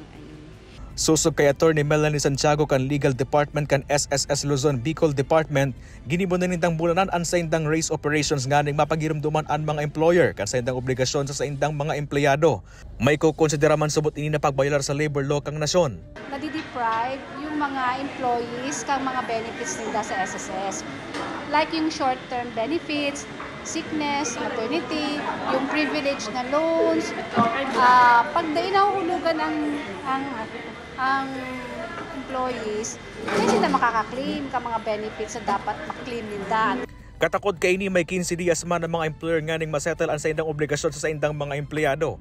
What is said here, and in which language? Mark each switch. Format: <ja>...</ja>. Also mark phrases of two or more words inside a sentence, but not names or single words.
<bik>Susog kay Attorney Melanie Santiago kan Legal Department kan SSS Luzon Bicol Department, ginibo na nindang bulanan ang sa indang race operations nga ning mapagirumduman ang mga employer kan sa indang obligasyon sa indang mga empleyado. May kukonsidera man subot ini na pagbayalar sa labor law kang nasyon.</bik> <tl>Nadideprive yung mga employees kang mga benefits nila sa SSS.</tl> <en>Like yung short-term benefits, sickness, maternity,</en> <tl>yung privilege na loans. Pag dahil nahuhulugan ang employees, hindi sila makaka-claim ka mga benefits na dapat mak-claim nila.</tl> <bik>Katakod kay ini may 15 dias man ang mga employer nga ning masettle ang sa indang obligasyon sa indang mga empleyado.</bik>